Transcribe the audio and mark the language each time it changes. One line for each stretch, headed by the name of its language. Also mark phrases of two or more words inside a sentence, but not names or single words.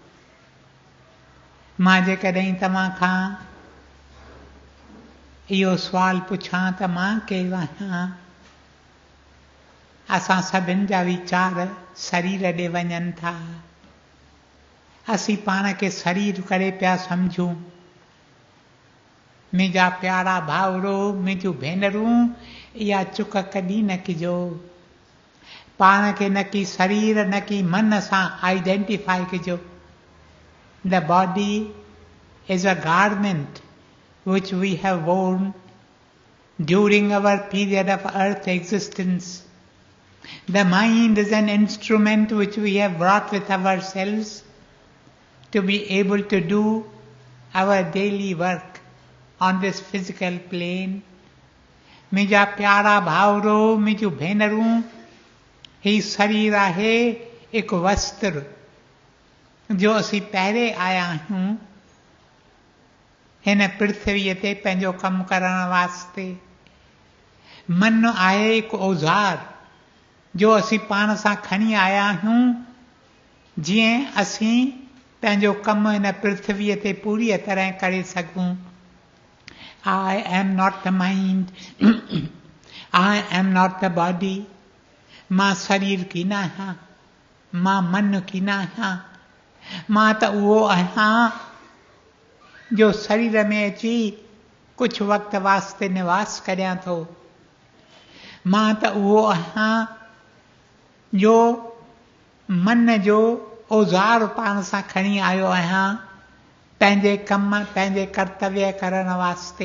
Sindhi: मां जेकॾहिं तव्हां खां इहो सुवाल पुछां त मां केरु आहियां, असां सभिनि जा वीचार शरीर ॾे वञनि था। असीं पाण खे शरीर करे पिया सम्झूं। मुंहिंजा प्यारा भाउरो, मुंहिंजूं भेनरूं, इहा चुक कॾहिं न कजो। पाण खे न की शरीर न की मन सां आइडेंटिफाई कजो।
English: The body is a garment which we have worn during our period of earth existence. The mind is an instrument which we have brought with ourselves to be able to do our daily work on this physical plane.
Sindhi: मुझा प्यारा भावरो मुझो भेनरूं ही शरीर आहे एक वस्त्र जो असी पहरे आया हूं हिन पृथ्वीअ ते पंहिंजो कमु करण वास्ते। मन आहे एक औज़ार जो असी पाण सां खणी आया आहियूं जीअं असी पंहिंजो कमु हिन पृथ्वीअ ते पूरी तरह करे सघूं।
English: I am not the mind. I am not the body.
Sindhi: मां शरीर की न आहियां, मां मन की न आहियां, मां त उहो आहियां जो शरीर में अची कुझु वक़्त वास्ते निवास करियां थो। मां त उहो आहियां जो मन जो औज़ार पाण सां खणी आयो आहियां पंहिंजे कम पंहिंजे कर्तव्य करण वास्ते।